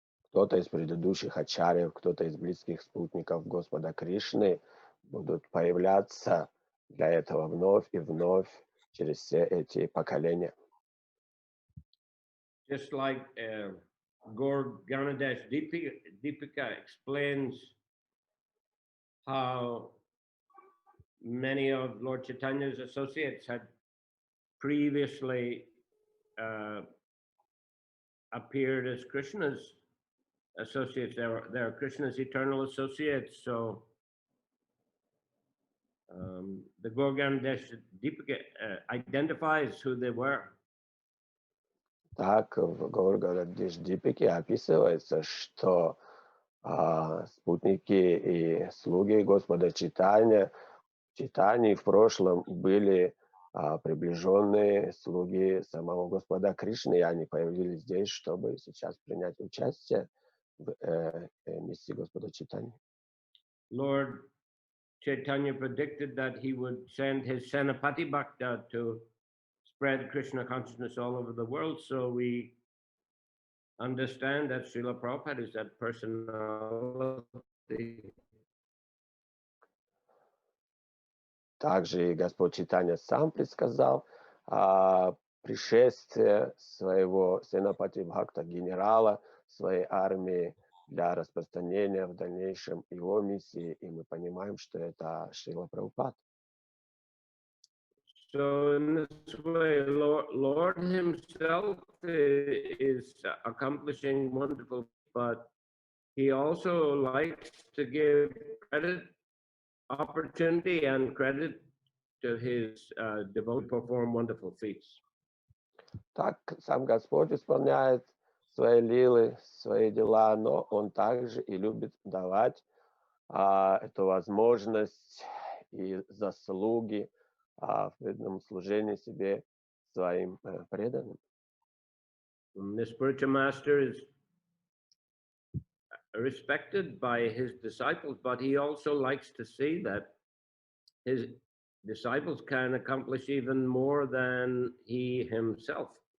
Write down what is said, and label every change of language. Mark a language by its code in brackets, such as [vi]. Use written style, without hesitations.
[ru] Кто-то из предыдущих ачарьев, кто-то из близких спутников Господа Кришны будут появляться для этого вновь и вновь через все эти поколения. [en] Just like Gaur Ganadash Deepika explains how many of Lord Chaitanya's associates had previously appeared as Krishna's associates. They are Krishna's eternal associates. So the Gaur Ganadash Deepika identifies who they were. [ru] Так в Гаур-Ганадеш-Дипике описывается, что спутники и слуги Господа Чайтаньи в прошлом были приближенные слуги самого Господа Кришны, и они появились здесь, чтобы сейчас принять участие в миссии Господа Чайтаньи. [en] Lord Chaitanya predicted that he would send his Senapati Bhakta to spread Krishna consciousness all over the world. So we understand that Srila Prabhupada is that personality. [ru] Также и Господь Чайтанья сам предсказал пришествие своего Сенапати Бхакта, генерала своей армии, для распространения в дальнейшем его миссии, и мы понимаем, что это Шрила Прабхупад. [en] So in this way, Lord himself is accomplishing wonderful, but he also likes to give credit, opportunity, and credit to his devotees to perform wonderful feats. [ru] Так сам Господь исполняет свои лилы, свои дела, но Он также и любит давать эту возможность и заслуги в преданном служении себе своим преданным. [en] The spiritual master is respected by his disciples, but he also likes to see that his disciples can accomplish even more than he himself.